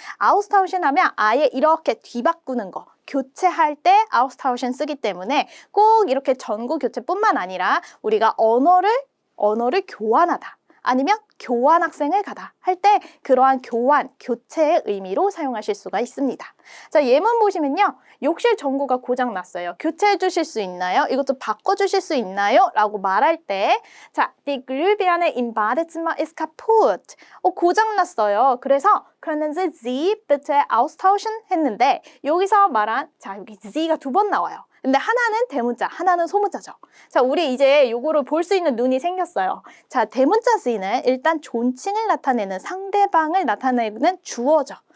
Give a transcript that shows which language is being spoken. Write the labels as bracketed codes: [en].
[ko] 아우스타우신 하면 아예 이렇게 뒤바꾸는 거, 교체할 때 아우스타우신 쓰기 때문에 꼭 이렇게 전구 교체뿐만 아니라 우리가 언어를 교환하다 아니면 교환 학생을 가다 할 때 그러한 교환, 교체의 의미로 사용하실 수가 있습니다. 자, 예문 보시면요. 욕실 전구가 고장 났어요. 교체해 주실 수 있나요? 이것 좀 바꿔 주실 수 있나요? 라고 말할 때 자, [de] die Glühbirne im Badezimmer ist kaputt. [ko] 고장 났어요. 그래서 [de] können Sie bitte austauschen [ko] 했는데 여기서 말한 자, 여기 Sie가 두 번 나와요. 근데 하나는 대문자, 하나는 소문자죠. 자, 우리 이제 요거를 볼 수 있는 눈이 생겼어요. 자, 대문자 C는 일단 존칭을 나타내는 상대방을 나타내는 주어죠.